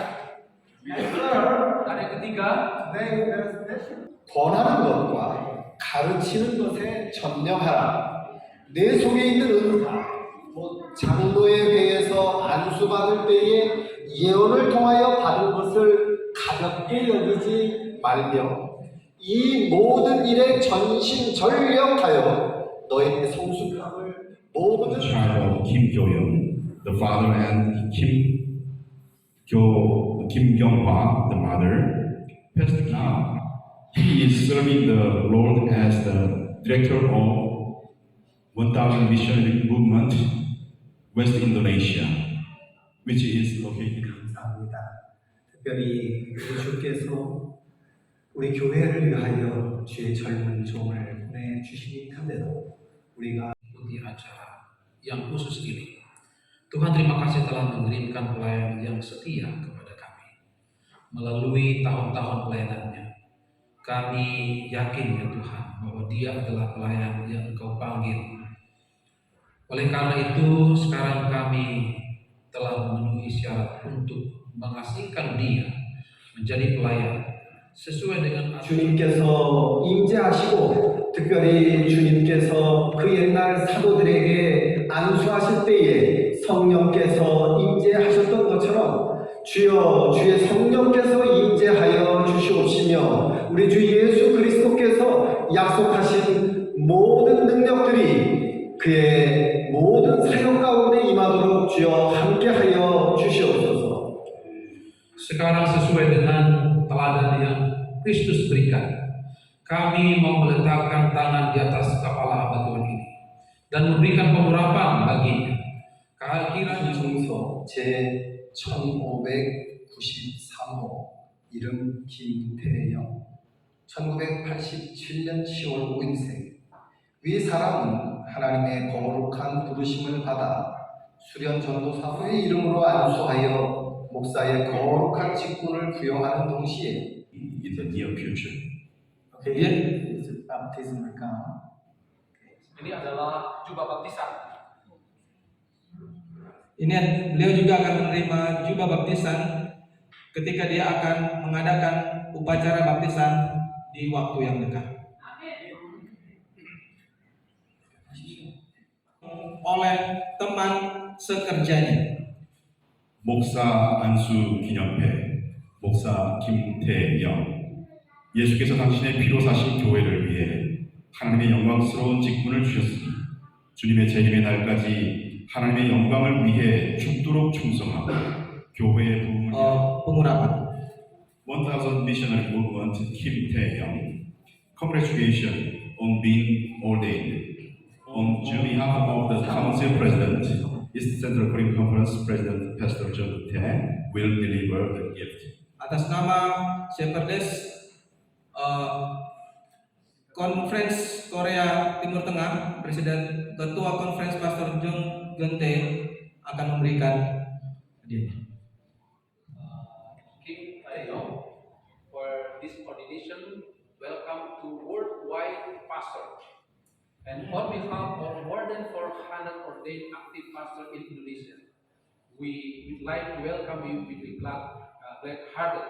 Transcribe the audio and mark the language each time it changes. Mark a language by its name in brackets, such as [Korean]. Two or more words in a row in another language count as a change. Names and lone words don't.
[Indonesian] Dan yang ketiga, [Korean] 권하는 것과 가르치는 것에 전념하라. 내 속에 있는 은사, 곧 장로에 대해서 안수 안수받을 때에 예언을 통하여 받은 것을 가볍게 여기지 말며 이 모든 일에 전심전력하여 너의 성숙함을 [English] The [Korean] 모든 [English] child of Kim Kyo-young, the father, and Kim Kyung-hwa, the mother, passed now. He is serving the Lord as the director of 1000 Missionary Movement, West Indonesia, which is located in [Korean] 감사합니다. 특별히 우리 주께서 우리 교회를 위하여 주의 젊은 종을 보내주신 틈에도 우리가 [Indonesian] Ikuti acara yang khusus ini. Tuhan, terima kasih telah mengirimkan pelayan yang setia kepada kami. Melalui tahun-tahun pelayanannya, kami yakin ya Tuhan bahwa dia adalah pelayan yang Engkau panggil. Oleh karena itu, sekarang kami telah memenuhi syarat untuk mengasingkan dia menjadi pelayan sesuai dengan [Korean] 주님께서 임재하시고 특별히 주님께서 그 옛날 사도들에게 안수하실 때에 성령께서 임재하셨던 것처럼 주여 주의 성령께서 임재하여 주시옵시며 우리 주 예수 그리스도께서 약속하신 모든 능력들이 그의 모든 사역 가운데 임하도록 주여 함께하여 주시옵소서. [Indonesian] Sekarang sesuai dengan teladan yang Kristus berikan, kami mau meletakkan tangan di atas kepala hamba Tuhan ini dan memberikan pengurapan baginya. Kehadiran [Korean] 중소 제 1593호 이름 김태영 1987년 10월 5일생 위 사람은 하나님의 거룩한 부르심을 받아 수련 전도사로의 이름으로 안수하여 목사의 거룩한 직분을 부여하는 동시에 [English] in the near future. baptism account. [Indonesian] ini adalah jubah baptisan. Ini beliau juga akan menerima jubah baptisan ketika dia akan mengadakan upacara baptisan di waktu yang dekat. Oleh teman sekerjanya. [Korean] 목사 안수 기념회, 목사 김태영. 예수께서 당신의 피로 사신 교회를 위해 하나님의 영광스러운 직분을 주셨으니 주님의 재림의 날까지 하나님의 영광을 위해 죽도록 충성하고 교회의 부흥을 [Indonesian] Pengurapan. [English] 1000 Missionary Movement Kim Tae-young. Congratulations on being ordained. On behalf of the Council President, East Central Korean Conference President Pastor John Tae will deliver the gift. [Indonesian] Atas nama Shepherdess Conference Korea Timur Tengah, Presiden Ketua Conference Pastor Jung Gente akan memberikan hadiahnya. [English] Kim Tae-young, for this ordination, welcome to worldwide pastor. And on behalf of more than 400 ordained active pastors in Indonesia, we would like to welcome you with a glad-hearted.